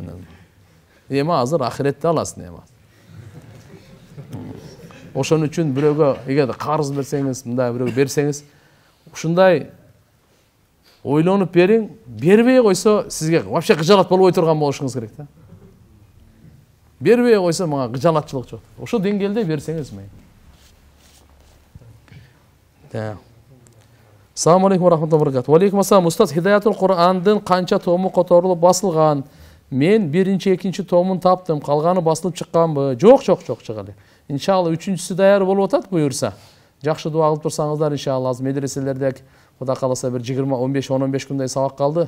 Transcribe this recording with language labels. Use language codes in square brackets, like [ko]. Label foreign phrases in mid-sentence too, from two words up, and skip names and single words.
[ky] Эми азыр ахиретте аласың эми. Ошон үчүн бирөөгө эгерде карыз берсеңиз, мындай бирөөгө берсеңиз, ушундай ойлонуп бериң. Бербей койсо сизге вообще кыжалат болбой турган болушуңуз керек да. Бербей койсо мага кыжалатчылык жок. Ошол деңгээлде берсеңиз мейли. [ar] السلام عليكم ورحمة الله وبركاته. وعليكم السلام. [ky] Устаз, Хидаятул Кур'андын канча тому которулуп басылган? Мен биринчи, экинчи томун таптым. Калганы басылып чыкканбы? Жок, чыга элек. Иншалла үчүнчүсү даяр болуп атат буюрса. Жакшы дуа кылып турсаңыздар иншалла. Азыр медреселерде Кудай кааласа бир 20-15 күндөй сабак калды.